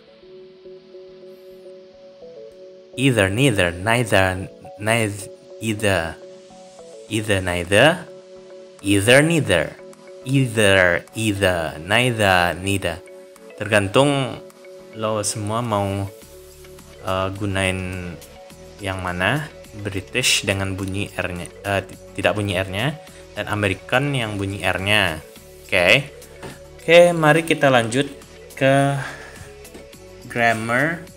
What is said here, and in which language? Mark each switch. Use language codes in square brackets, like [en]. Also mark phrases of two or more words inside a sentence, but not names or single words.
[en] either, neither, neither, neither, either, either, neither, either, neither, either, neither, neither. [id] Tergantung lo semua mau gunain yang mana. British dengan bunyi R-nya, tidak bunyi R-nya, dan American yang bunyi R-nya. Oke. Oke, mari kita lanjut ke grammar.